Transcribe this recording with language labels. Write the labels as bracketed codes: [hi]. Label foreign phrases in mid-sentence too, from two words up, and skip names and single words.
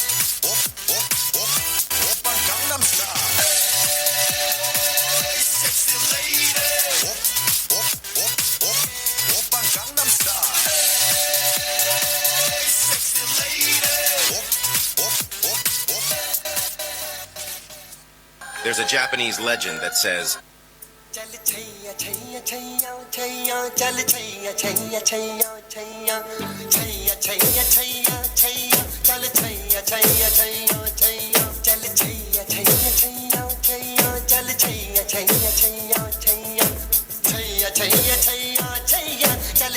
[en] Open Gangnam Style. Hey, sexy lady. Open Gangnam Style. Hey, sexy lady. There's a Japanese legend that says, [hi] चल छैया छैया छैया छैया चल छैया छैया छैया छैया छैया छैया छैया छैया चल छैया छैया छैया छैया चल छैया छैया छैया छैया चल छैया छैया छैया छैया छैया छैया छैया छैया चल